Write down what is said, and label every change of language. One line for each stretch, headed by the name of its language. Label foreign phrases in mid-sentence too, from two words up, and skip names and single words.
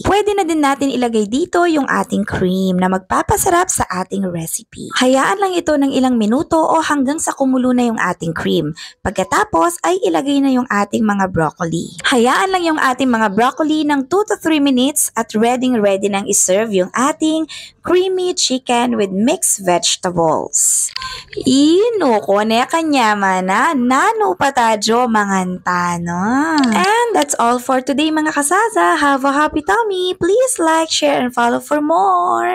Filipino: Pwede na din natin ilagay dito yung ating cream na magpapasarap sa ating recipe. Hayaan lang ito ng ilang minuto o hanggang sa kumulo na yung ating cream. Pagkatapos ay ilagay na yung ating mga broccoli. Hayaan lang yung ating mga broccoli ng
English: 2 to 3 minutes
Filipino: at ready nang iserve yung ating
English: creamy chicken with mixed vegetables. Noko na kanyama na, nano patadyo mangantano. And that's all for today
Filipino: mga kasaza.
English: Have a happy tummy. Please like, share, and follow for more.